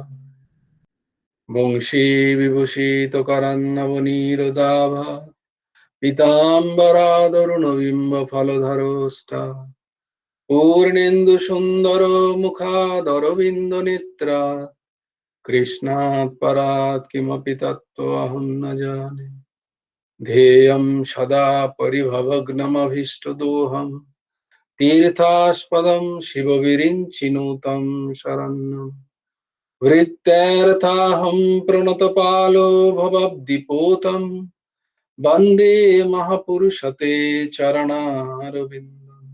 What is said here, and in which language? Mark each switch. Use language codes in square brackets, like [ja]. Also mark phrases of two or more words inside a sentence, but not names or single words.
[sa] বংশী বিভূষিত করান্নবনীরদাভা, পীতাম্বরাদরুণবিম্ব ফলধরোষ্টা, পূর্ণেন্দু সুন্দর মুখাদরবিন্দ নেত্রা, কৃষ্ণাৎ পরাৎ কিমপি তত্ত্বমহং ন জানে। ध्येयं सदा परिभवग्नमभीष्टदोहं, तीर्थास्पदं शिवविरिञ्चिनुतं शरण्यम्। वृत्तर्थाहं प्रणतपालो भवद्दिपोतं, वन्दे महापुरुषते चरणारविन्दम्।